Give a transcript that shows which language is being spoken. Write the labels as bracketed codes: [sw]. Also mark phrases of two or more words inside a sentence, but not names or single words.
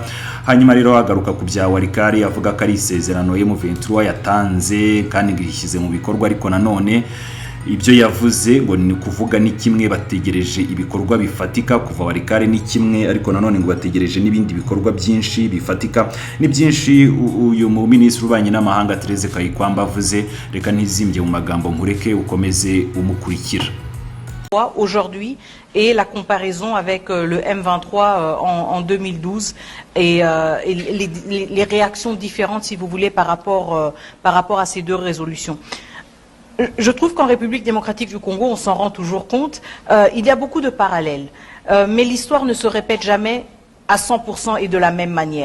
[rw] Hanyuma rero agaruka ku bya Walikare, avuga ko ari isezerano M23 yatanze kandi ngishyize mu bikorwa, ariko nanone ibyo yavuze ngo ni kuvuga ni kimwe, bategereje ibikorwa bifatika kuva Walikare ni kimwe, ariko nanone ngo bategereje n'ibindi bikorwa byinshi bifatika. Ni byinshi uyu mu minisitiri w'ububanyi n'amahanga Therese Kayikwamba avuze, reka ntizimbye mu magambo nkureke ukomeze umukurikira. [fr] Aujourd'hui et la comparaison avec le M23 en 2012 et les réactions différentes, si vous voulez, par rapport à ces deux résolutions. Je trouve qu'en République démocratique du Congo, on s'en rend toujours compte, il y a beaucoup de parallèles, mais l'histoire ne se répète jamais à 100% et de la même manière.